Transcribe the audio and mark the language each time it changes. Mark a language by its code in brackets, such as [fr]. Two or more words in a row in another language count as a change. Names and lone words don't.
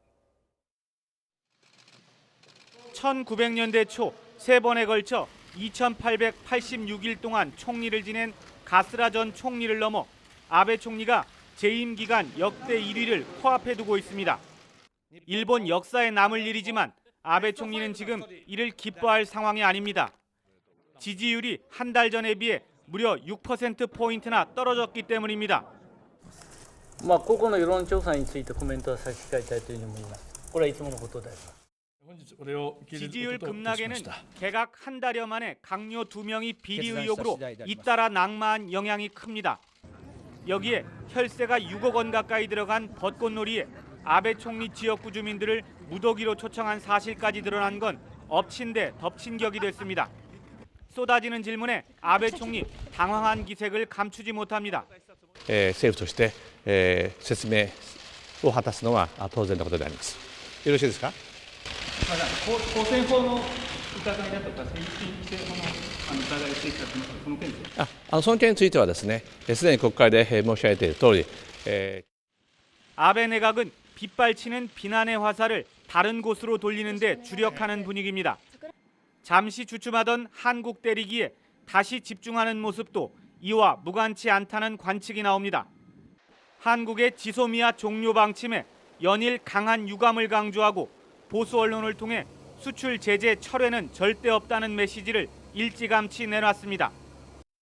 [ko] 1900년대 초 3번에 걸쳐 2886일 동안 총리를 지낸 가스라 전 총리를 넘어 아베 총리가 재임 기간 역대 1위를 코앞에 두고 있습니다. 일본 역사에 남을 일이지만 아베 총리는 지금 이를 기뻐할 상황이 아닙니다. 지지율이 한 달 전에 비해 무려 6%포인트나 떨어졌기 때문입니다. [ja] ここの世論調査についてコメントを差し控えたいというふうに思います。これはいつものことであります。 [ko] 지지율 급락에는 개각 한 달여 만에 강요 2명이 비리 의혹으로 잇따라 낙마한 영향이 큽니다. 여기에 혈세가 6억 원 가까이 들어간 벚꽃놀이에 아베 총리 지역구 주민들을 무더기로 초청한 사실까지 드러난 건 엎친 데 덮친 격이 됐습니다. 쏟아지는 질문에 아베 총리 당황한 기색을 감추지 못합니다. [ja] 政府として、説明を果たすのは当然のことであります。よろしいですか？公選法の疑いだとか政治性の疑いをついてたその件について。その件についてはですね、すでに国会で申し上げている通り、 [ko] 아베 내각은 빗발치는 비난의 화살을 다른 곳으로 돌리는 데 주력하는 분위기입니다. 잠시 주춤하던 한국 때리기에 다시 집중하는 모습도 이와 무관치 않다는 관측이 나옵니다. 한국의 지소미아 종료 방침에 연일 강한 유감을 강조하고 보수 언론을 통해 수출 제재 철회는 절대 없다는 메시지를 일찌감치 내놨습니다.